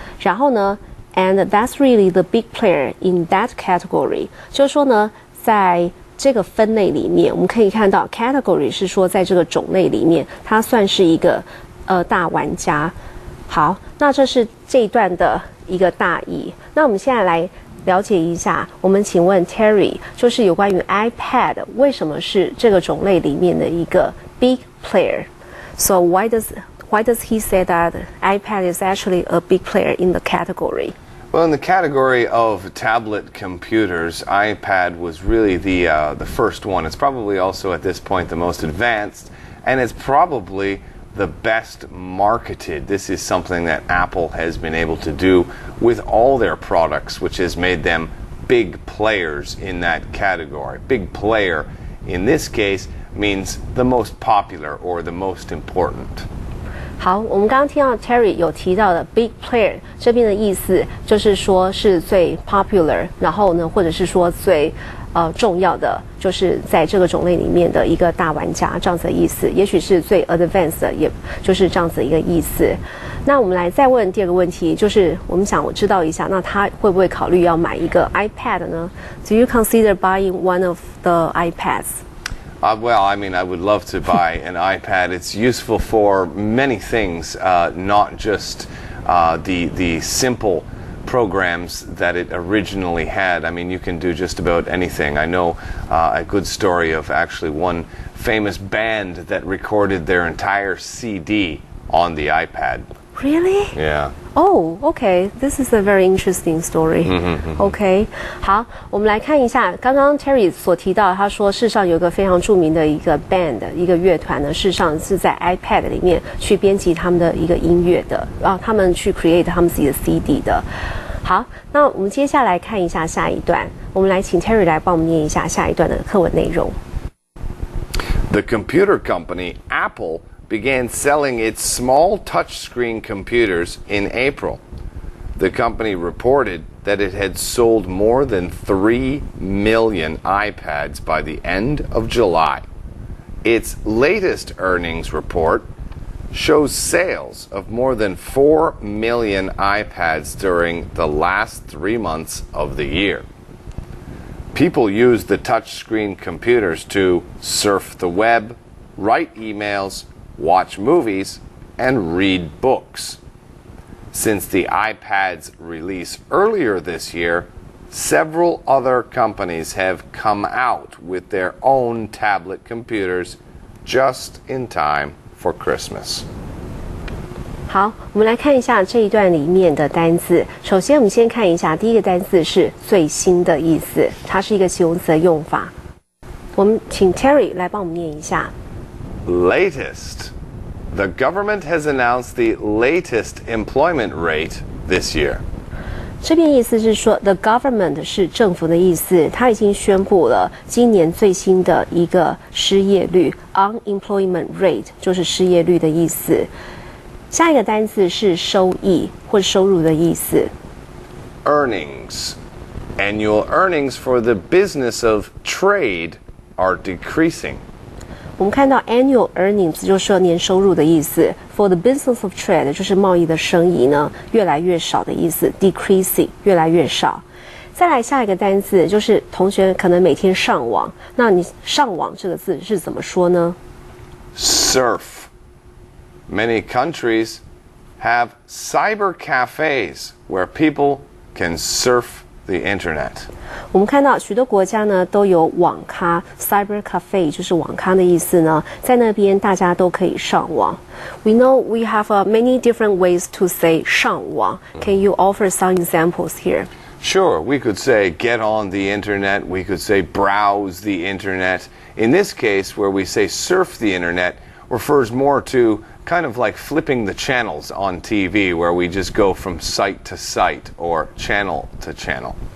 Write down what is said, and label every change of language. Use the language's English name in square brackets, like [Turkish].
[Chinese] 然后呢 ， [English] and that's really the big player in that category， [Chinese] 就是说呢，在这个分类里面，我们可以看到 category 是说在这个种类里面，它算是一个大玩家。好，那这是这一段的一个大意。那我们现在来了解一下，我们请问 Terry， 就是有关于 iPad 为什么是这个种类里面的一个 [English] big player？ So why does he say that iPad is actually a big player in the category? Well, in the category of tablet computers, iPad was really the first one. It's probably also at this point the most advanced, and it's probably the best marketed. This is something that Apple has been able to do with all their products, which has made them big players in that category. Big player, in this case, means the most popular or the most important. [Chinese] 好，我们刚刚听到 Terry 有提到的 [English] big player [Chinese] 这边的意思，就是说是最 popular， 然后呢，或者是说最重要的，就是在这个种类里面的一个大玩家这样子的意思，也许是最 advanced 的，也就是这样子的一个意思。那我们来再问第2个问题，就是我们想知道一下，那他会不会考虑要买一个 iPad 呢？ [English] Do you consider buying one of the iPads? Well, I mean, I would love to buy an iPad. It's useful for many things, not just the simple programs that it originally had. I mean, you can do just about anything. I know a good story of actually one famous band that recorded their entire CD on the iPad. Really? Yeah. Oh, okay. This is a very interesting story. [Chinese] OK， 好，我们来看一下刚刚 Terry 所提到，他说世上有一个非常著名的一个 band， 一个乐团呢，事实上是在 iPad 里面去编辑他们的一个音乐的，然后他们去 create 他们自己的 CD 的。好，那我们接下来看一下下一段，我们来请 Terry 来帮我们念一下下一段的课文内容。 [English] The computer company Apple began selling its small touchscreen computers in April. The company reported that it had sold more than 3 million iPads by the end of July. Its latest earnings report shows sales of more than 4 million iPads during the last 3 months of the year. People use the touchscreen computers to surf the web, write emails, watch movies, and read books. Since the iPad's release earlier this year, several other companies have come out with their own tablet computers just in time for Christmas. [Chinese] 好，我们来看一下这一段里面的单字。首先，我们先看一下第一个单字是最新的意思，它是一个形容词的用法。我们请 Terry 来帮我们念一下。 [English] Latest. The government has announced the latest employment rate this year. [Chinese] 这边意思是说 [English] the government [Chinese] 是政府的意思，它已经宣布了今年最新的一个失业率 unemployment rate 就是失业率的意思。下一个单字是收益或收入的意思。 [English] Earnings. Annual earnings for the business of trade are decreasing. [Chinese] 我们看到 annual earnings 就是说年收入的意思 ， [English] for the business of trade [Chinese] 就是贸易的生意呢越来越少的意思 ，decreasing 越来越少。再来下一个单字就是同学可能每天上网，那你上网这个字是怎么说呢 [English] Surf. Many countries have cyber cafes where people can surf the internet. [Chinese] 我们看到许多国家呢都有网咖 cyber cafe 就是网咖的意思呢，在那边大家都可以上网。 [English] We know we have many different ways to say [Chinese] 上网。 [English] Can you offer some examples here? Sure, we could say get on the internet, we could say browse the internet. In this case, where we say surf the internet, refers more to kind of like flipping the channels on TV, where we just go from site to site or channel to channel.